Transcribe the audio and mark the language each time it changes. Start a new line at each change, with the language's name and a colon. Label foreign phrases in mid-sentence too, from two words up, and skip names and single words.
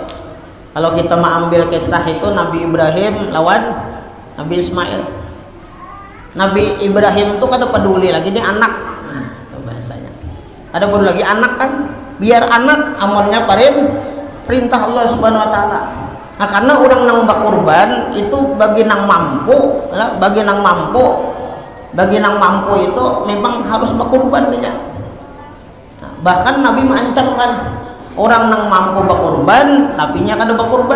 Banjar: Kalau kita mau ambil kisah itu Nabi Ibrahim lawan Nabi Ismail. Nabi Ibrahim itu kada peduli lagi dia anak.
Indonesian: Nah, itu bahasanya.
Banjar: Ada peduli lagi anak kan?
Indonesian: Biar anak amalnya perintah Allah
Arabic: سبحانه وتعالى.
Banjar: Nah, karena orang nang bak kurban itu bagi nang mampu itu memang harus bak kurban dia. Nah, bahkan Nabi mengancam kan orang nang mampu bak kurban tapi nya kada bak kurban.